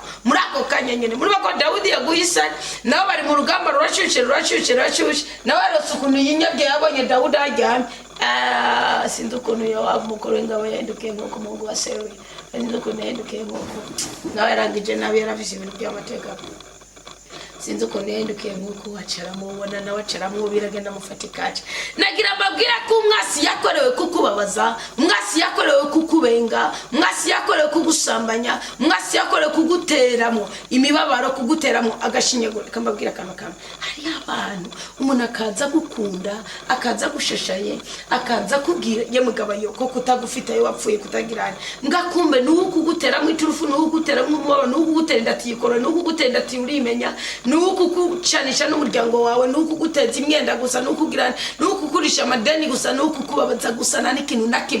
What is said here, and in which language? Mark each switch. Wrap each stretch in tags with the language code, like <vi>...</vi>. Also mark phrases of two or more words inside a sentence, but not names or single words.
<rn>Muri ako kanya nyene muri bako Dawudi yaguhisa nabo bari mu rugamba rurashushe nawe arose ukuntu yinyabye yabonye Dawudi ajyamye. Sinzi ukuntu umukuru w'ingabo yahindukiye nk'uko umuhungu wa Sewuli, sinzi ukuntu yahindukiye nk'uko nawe yarangije nabi yarafise ibintu by'amateka. Sinzi ukuntu yahindukiye nk'uko wacaramubona nawe acaramwo biragenda mufata ikaci. Nagira mbabwira ko umwasi yakorewe kukubabaza, umwasi yakorewe kukubenga, umwasi yakorewe kugusambanya, umwasi yakorewe kuguteramo imibabaro, kuguteramo agashinyaguro. Kambabwira kamwe hari abantu umuntu akaza gukunda, akaza gushashaye, akaza kubwira ye mugabo yo ko kutagufita yo wapfuye kutagirana ngakumbe nuko kuguteramo iturufu, nuko kuguteramo umubabaro, nuko kugutera ndatiyikora, nuko kugutera ndatiurimenya, nuko kucanisha n'umuryango wawe, nuko guteza imyenda gusa, nuko kugirana, nuko kukurisha amadeni gusa, nuko kubabaza gusa na n'ikintu nakimwe.</rn>